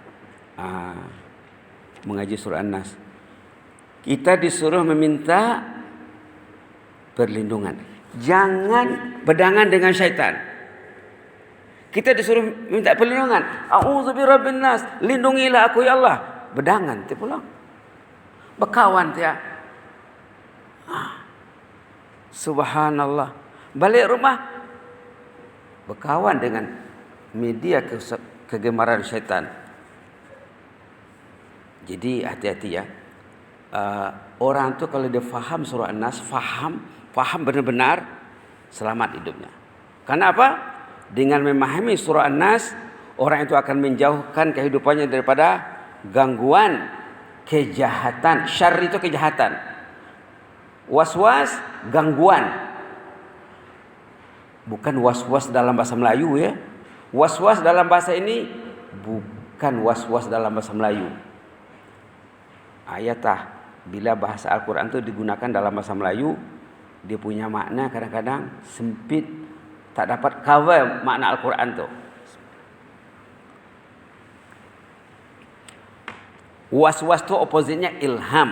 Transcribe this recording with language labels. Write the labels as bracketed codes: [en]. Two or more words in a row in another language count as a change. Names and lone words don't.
[ms] Mengaji surah An-Nas. Kita disuruh meminta perlindungan. Jangan berdangan dengan syaitan. Kita disuruh minta perlindungan. [ar] أعوذ برب الناس, [ms] lindungilah aku ya Allah. Bedangan tu pulang. Berkawan tu ya. Subhanallah. Balik rumah berkawan dengan media kegemaran syaitan. Jadi hati-hati ya. Orang tuh kalau dia faham surah An-Nas, faham benar-benar, selamat hidupnya. Karena apa? Dengan memahami surah An-Nas, orang itu akan menjauhkan kehidupannya daripada gangguan, kejahatan. Syarr itu kejahatan. Was-was, gangguan. Bukan was-was dalam bahasa Melayu ya. Was-was dalam bahasa ini bukan was-was dalam bahasa Melayu. Ayatah. Bila bahasa Al-Quran itu digunakan dalam bahasa Melayu, dia punya makna kadang-kadang sempit, tak dapat cover makna Al-Quran itu. Was-was itu oppositnya ilham.